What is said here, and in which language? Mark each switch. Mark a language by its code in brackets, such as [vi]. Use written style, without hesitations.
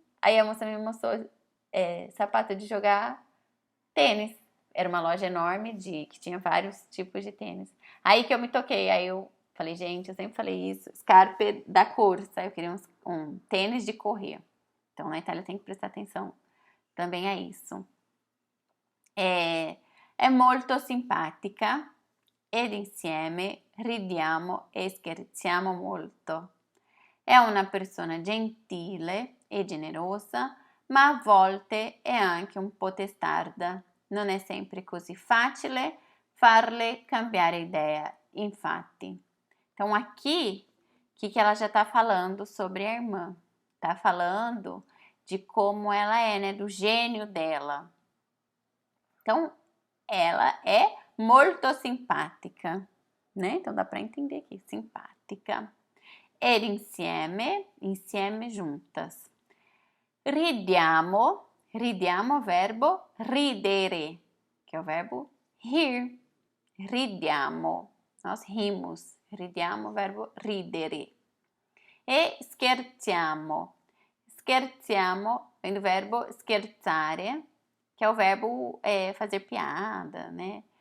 [pt] Aí a moça me mostrou sapato de jogar tênis. Era uma loja enorme que tinha vários tipos de tênis. Aí que eu me toquei, aí eu falei, gente, eu sempre falei isso, [it] scarpe da corsa, [pt] eu queria um tênis de correr. Então, na Itália tem que prestar atenção também a isso. [it] É molto simpatica ed insieme ridiamo e scherziamo molto. È una persona gentile e generosa, ma a volte è anche un po' testarda. Non è sempre così facile farle cambiare ideia, infatti. [pt] Então, aqui, o que ela já está falando sobre a irmã? Está falando de como ela é, né? Do gênio dela. Então, ela é [it] molto simpática, [pt] né? Então, dá para entender aqui, simpática. [it] Ed insieme, insieme [pt] juntas. Ridiamo, ridiamo verbo ridere, que é o verbo rir. Ridiamo, nós rimos. Ridiamo, verbo ridere. E scherziamo. Scherziamo vem do verbo scherzare, que é o verbo fazer piada, né?